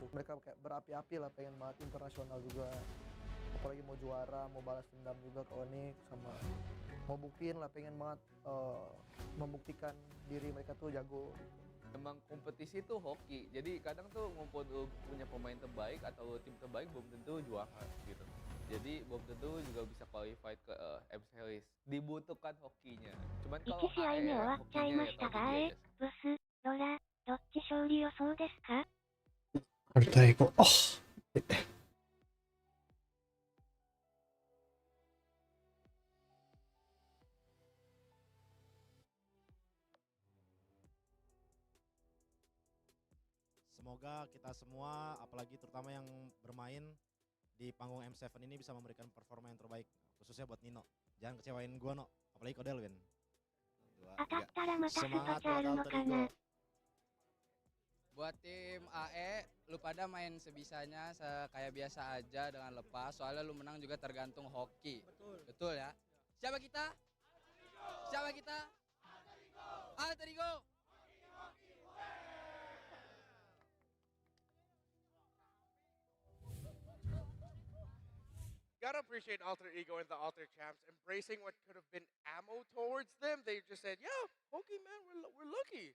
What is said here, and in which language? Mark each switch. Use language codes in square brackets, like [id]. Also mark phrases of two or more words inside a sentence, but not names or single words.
[id] Mereka kayak berapi-api lah, pengen banget internasional juga, apalagi mau juara, mau balas dendam juga ke Onyx, sama mau buktiin lah, pengen banget membuktikan diri mereka tuh jago. Emang kompetisi tuh hoki, jadi kadang tuh ngumpul punya pemain terbaik atau tim terbaik belum tentu juara gitu. Jadi belum tentu juga bisa qualified ke M Series. Dibutuhkan hokinya. Cuman kalau [ja] 1 試合目終わっちゃいましたが、ブス、ロラ、どっち勝利予想ですか？アルタエゴ。あっ。 [id] Semoga kita semua, apalagi terutama yang bermain di panggung M7 ini bisa memberikan performa yang terbaik, khususnya buat Nino. Jangan kecewain gua, No. Apalagi Kodel, Win. [ja] 当たったらまたスパチャあるのかな？ [id] Buat tim AE, lu pada main sebisanya kayak biasa aja dengan lepas, soalnya lu menang juga tergantung hoki. Betul ya? Siapa kita? Siapa kita? Alter Ego! [en] Gotta appreciate Alter Ego and the Alter Champs embracing what could have been ammo towards them. They just said, yeah, okay, man, we're lucky.